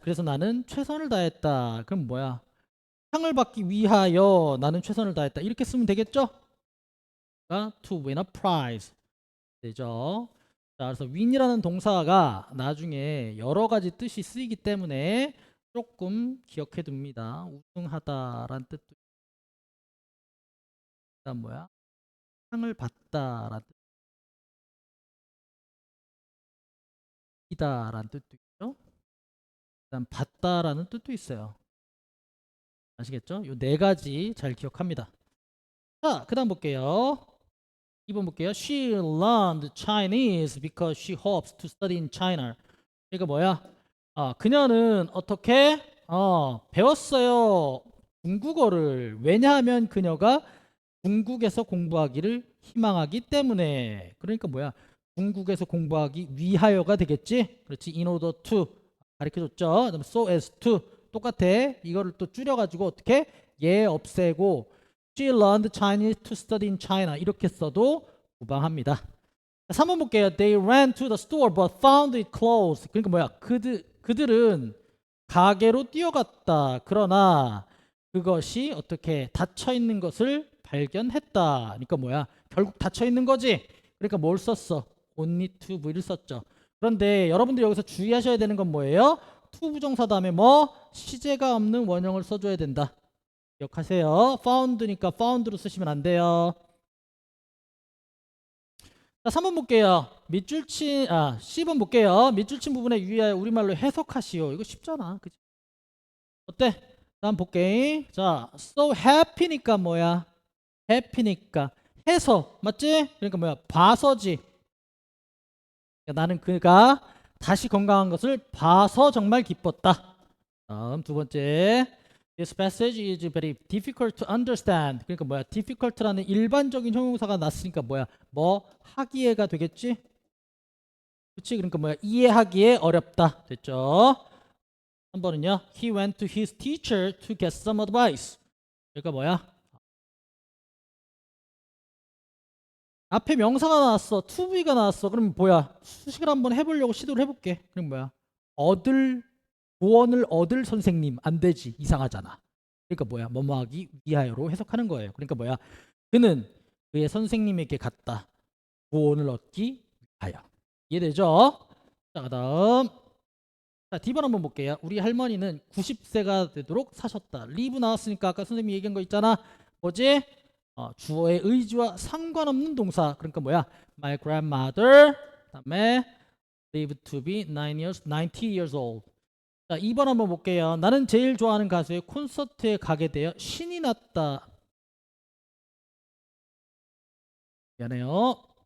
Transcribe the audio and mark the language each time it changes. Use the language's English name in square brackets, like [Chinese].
[Korean] 그래서 나는 최선을 다했다. 그럼 뭐야? 상을 받기 위하여 나는 최선을 다했다. 이렇게 쓰면 되겠죠? [English] to win a prize [Korean] 되죠. 자, 그래서 win이라는 동사가 나중에 여러 가지 뜻이 쓰이기 때문에 조금 기억해 둡니다. 우승하다라는 뜻도 일단 뭐야? 상을 받다라는 뜻이다라는 뜻도 있죠. 일단 받다라는 뜻도 있어요. 아시겠죠? 요 네 가지 잘 기억합니다. 자, 그다음 볼게요. 2번 볼게요. [English] She learned Chinese because she hopes to study in China. [Korean] 이거 뭐야? 그녀는 어떻게 배웠어요. 중국어를. 왜냐하면 그녀가 중국에서 공부하기를 희망하기 때문에. 그러니까 뭐야? 중국에서 공부하기 위하여가 되겠지? 그렇지. In order to 가르쳐줬죠. 그다음에 so as to 똑같아. 이거를 또 줄여가지고 어떻게? 얘 없애고 [English] She learned Chinese to study in China [Korean] 이렇게 써도 무방합니다. 3번 볼게요. [English] They ran to the store but found it closed. [Korean] 그러니까 뭐야? 그들은 가게로 뛰어갔다. 그러나 그것이 어떻게 닫혀 있는 것을 발견했다. 그러니까 뭐야? 결국 닫혀 있는 거지. 그러니까 뭘 썼어? only to V를 썼죠. 그런데 여러분들 여기서 주의하셔야 되는 건 뭐예요? to 부정사 다음에 뭐? 시제가 없는 원형을 써줘야 된다. 기억하세요. found니까 found로 쓰시면 안 돼요. 자, 3번 볼게요. C번 볼게요. 밑줄 친 부분에 유의하여 우리말로 해석하시오. 이거 쉽잖아. 그치? 어때? 다음 볼게. 자, so happy니까 뭐야? happy니까 해서 맞지? 그러니까 뭐야? 봐서지. 나는 그가 다시 건강한 것을 봐서 정말 기뻤다. 다음 두 번째. [English] This passage is very difficult to understand. [Korean] 그러니까 뭐야? difficult라는 일반적인 형용사가 났으니까 뭐야? 뭐 하기에가 되겠지? 그렇지? 그러니까 뭐야? 이해하기에 어렵다. 됐죠? 한 번은요. [English] He went to his teacher to get some advice. [Korean] 그러니까 뭐야? 앞에 명사가 나왔어. to be가 나왔어. 그럼 뭐야? 수식을 한번 해보려고 시도를 해볼게. 그럼 뭐야? 조언을 얻을 선생님. 안 되지. 이상하잖아. 그러니까 뭐야? 뭐뭐하기 위하여로 해석하는 거예요. 그러니까 뭐야? 그는 그의 선생님에게 갔다. 조언을 얻기 위하여. 이해되죠? 자, 다음. 자, D번 한번 볼게요. 우리 할머니는 90세가 되도록 사셨다. live 나왔으니까 아까 선생님이 얘기한 거 있잖아. 뭐지? 주어의 의지와 상관없는 동사. 그러니까 뭐야? [English] My grandmother. [Korean] 그다음에 [English] lived to be 90 years old. [Korean] 자, 2번 한번 볼게요. 나는 제일 좋아하는 가수의 콘서트에 가게 되어 신이 났다. 미안해요.